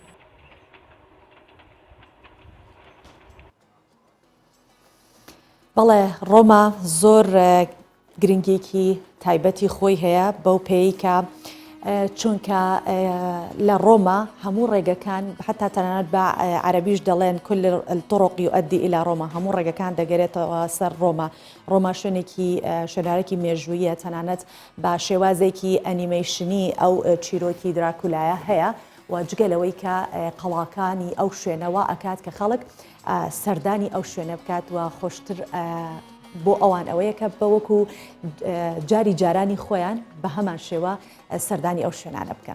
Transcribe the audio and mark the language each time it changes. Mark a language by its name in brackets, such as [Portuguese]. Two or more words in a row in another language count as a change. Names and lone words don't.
[Central Kurdish] بەڵێ ڕۆما زۆر گرنگێکی تایبەتی خۆی هەیە بەو پێی کە چونکە لە ڕۆما هەموو ڕێگەکان حتا تەنانەت بە عەرەبیش دەڵێن [Arabic] کل الطرق يؤدي إلى [Central Kurdish] ڕۆما هەموو ڕێگەکان دەگەرێتەوە سەر ڕۆما. ڕۆما شوێنارێکی مێژوویە تەنانەت بە شێوازێکی ئەنیمەیشنی ئەو چیرۆکی دراکولایە هەیە و جگەلەوەی کە قەڵاکانی ئەو شوێنەوە ئەکات کە خەڵک سەردانی ئەو شوێنە بکات و خۆشتر بۆ ئەوان ئەوەیە کە بەوەکو جاری جارانی خۆیان بە هەمان شێوە سەردانی ئەو شوێنانە بکەن.